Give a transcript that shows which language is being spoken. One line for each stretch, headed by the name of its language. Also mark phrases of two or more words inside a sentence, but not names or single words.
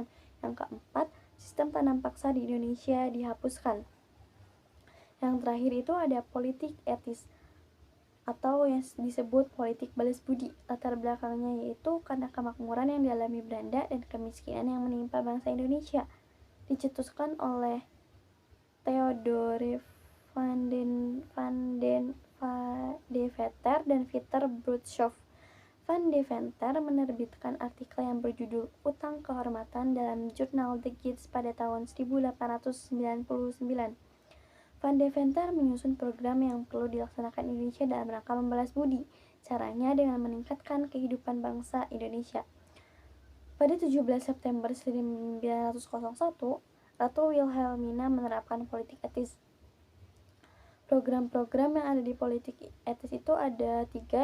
Indonesian: Yang keempat, sistem tanam paksa di Indonesia dihapuskan. Yang terakhir itu ada politik etis atau yang disebut politik balas budi. Latar belakangnya yaitu karena kemakmuran yang dialami Belanda dan kemiskinan yang menimpa bangsa Indonesia. Dicetuskan oleh Theodore van de Veter dan Pieter Broodschoof. Van de Veter menerbitkan artikel yang berjudul Utang Kehormatan dalam jurnal The Gids pada tahun 1899. Van de Veter menyusun program yang perlu dilaksanakan Indonesia dalam rangka membalas budi. Caranya dengan meningkatkan kehidupan bangsa Indonesia. Pada 17 September 1901, Ratu Wilhelmina menerapkan politik etis. Program-program yang ada di politik etis itu ada 3.